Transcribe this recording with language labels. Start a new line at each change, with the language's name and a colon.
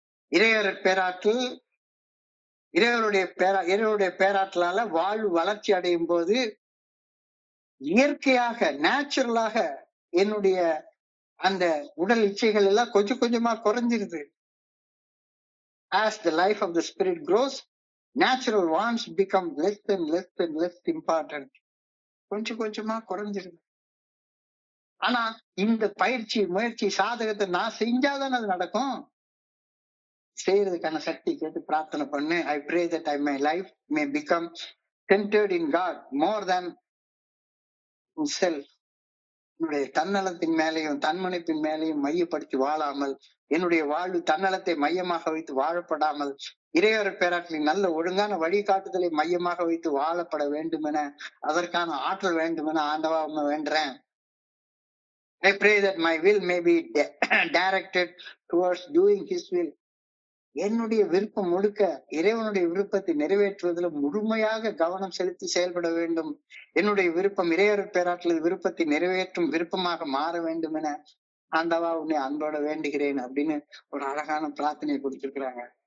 Tamil: இறையர் பேராற்றல், இறைவனுடைய பேராற்றலால வாழ்வு வளர்ச்சி அடையும் போது இயற்கையாக நேச்சுரலாக என்னுடைய அந்த உடல் இச்சைகள் எல்லாம் கொஞ்சம் கொஞ்சமா குறைஞ்சிருது.
English: As the life of the spirit grows, natural wants become less and less and less important.
Tamil: கொஞ்சம் கொஞ்சமா குறைஞ்சிருது. ஆனா இந்த பயிற்சி, முயற்சி, சாதகத்தை நான் செஞ்சாதானே அது நடக்கும். செய்யறதுக்கான சக்தி கேட்டு பிரார்த்தனை பண்ணு.
English: I pray that my life may become centered in God more than in self.
Tamil: என்னுடைய தன்னலத்தின் மேலையும் தன்முனைப்பின் மேலையும் மையப்படுத்தி வாழாமல், என்னுடைய வாழ்வு தன்னலத்தை மையமாக வைத்து வாழப்படாமல், இறையர் பேராற்றலின் நல்ல ஒழுங்கான வழிகாட்டுதலை மையமாக வைத்து வாழப்பட வேண்டும் என, அதற்கான ஆற்றல் வேண்டும் என ஆண்டவா உண்மை வேண்டுறேன்.
English: I pray that my will may be directed towards doing his will.
Tamil: என்னுடைய விருப்பம் முழுக்க இறைவனுடைய விருப்பத்தை நிறைவேற்றுவதில் முழுமையாக கவனம் செலுத்தி செயல்பட வேண்டும். என்னுடைய விருப்பம் இறையர் பேராற்றல் விருப்பத்தை நிறைவேற்றும் விருப்பமாக மாற வேண்டும் என ஆண்டவா உன்னை அன்போட வேண்டுகிறேன் அப்படின்னு ஒரு அழகான பிரார்த்தனையை கொடுத்திருக்கிறாங்க.